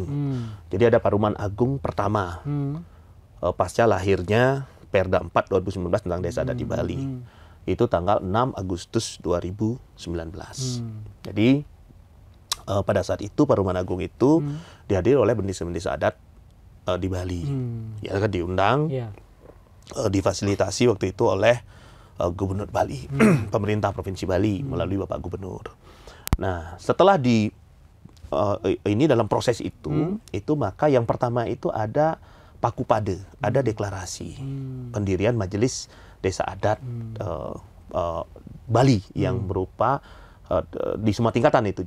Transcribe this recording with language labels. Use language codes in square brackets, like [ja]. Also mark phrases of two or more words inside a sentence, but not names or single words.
[id] Jadi ada Paruman Agung pertama. Pasca lahirnya Perda 4 2019 tentang desa adat di Bali. Itu tanggal 6 Agustus 2019. Jadi pada saat itu Paruman Agung itu dihadiri oleh bendesa-bendesa adat di Bali. Ya kan diundang, difasilitasi waktu itu oleh Gubernur Bali, pemerintah Provinsi Bali melalui Bapak Gubernur. Nah, setelah ini dalam proses itu maka yang pertama itu ada Pakupade, ada deklarasi pendirian Majelis Desa Adat Bali yang berupa di semua tingkatan itu.